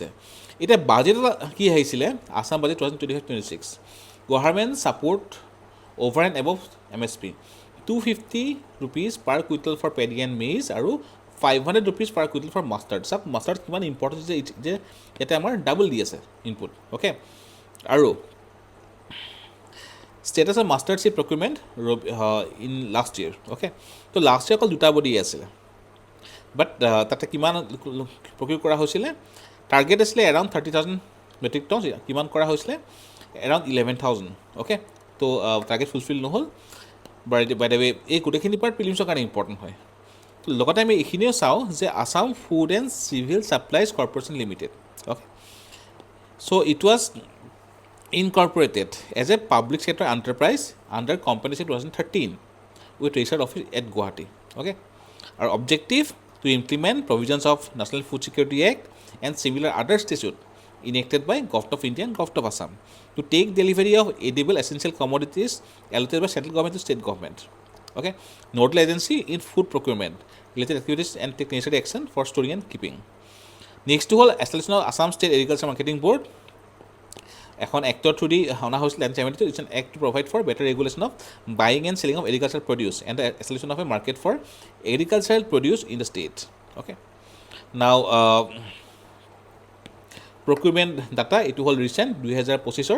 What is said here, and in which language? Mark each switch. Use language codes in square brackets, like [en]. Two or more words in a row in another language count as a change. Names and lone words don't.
[as] এতিয়া বাজেট কি আহিছিলে? [en] Assam budget 2025-26, government support over and above MSP 250 rupees per quintal for paddy and maize আৰু 500 rupees per quintal for mustard। [as] চাওক মাষ্টাৰ্ড কিমান ইম্পৰ্টেণ্ট যে ইয়াতে আমাৰ ডাবল দি আছে ইনপুট। [en] অ'কে, আৰু status of mastered seed procurement in last year. Okay, so last year [as] অকল দুটা বডি আছিলে, বাট তাতে কিমান প্ৰকিউৰ কৰা হৈছিলে, টাৰ্গেট আছিলে [en] around 30,000 metric ton, [as] কিমান কৰা হৈছিলে এৰাউণ্ড 11,000. অ'কে, তো [en] target fulfil [as] নহ'ল। [en] by the way [as] এই গোটেইখিনি পাৰ্ট প্ৰিলিমছৰ কাৰণে ইম্পৰ্টেণ্ট হয়। লগতে আমি এইখিনিও চাওঁ যে আছাম ফুড এণ্ড চিভিল ছাপ্লাইজ কৰ্পৰেশ্যন লিমিটেড, অ'কে, [en] so it was incorporated as a public sector enterprise under Companies Act 2013 with registered office at Guwahati. Okay, our objective to implement provisions of National Food Security Act and similar other statutes enacted by Govt of India and Govt of Assam to take delivery of edible essential commodities allocated by central government to state government. Okay, nodal agency in food procurement, related activities and take necessary action for storing and keeping. Next to all, establishment of Assam State Agriculture Marketing Board. [as] এখন এক্টৰ থ্ৰু দি অনা হৈছিল 1972. [en] It's an act to provide for better regulation of buying and selling of agriculture produce and the establishment of a market for agricultural produce in the state. okay, now procurement data [as] এইটো হ'ল ৰিচেণ্ট 2025.